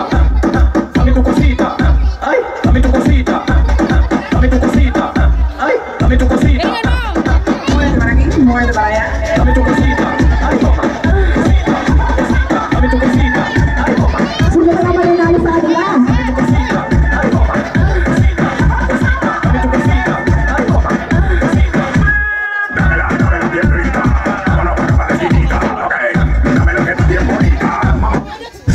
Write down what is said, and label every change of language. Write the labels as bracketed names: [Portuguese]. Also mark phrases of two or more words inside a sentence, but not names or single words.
[Spanish] Dame tu cosita. Ay, dame tu cosita. Dame tu cosita. Ay, dame tu cosita. Dame tu cosita. Ay, toma. Cosita, cosita. Dame tu cosita. Ay, toma. [Filipino] Sino ka naman nanalo sa kanila? [Spanish] Dame tu cosita. Ay, toma. Cosita, cosita. Dame tu cosita. Ay, toma. Cosita. Dámela bien rica. Con la buena parecida. Ok, dámela que está bien bonita.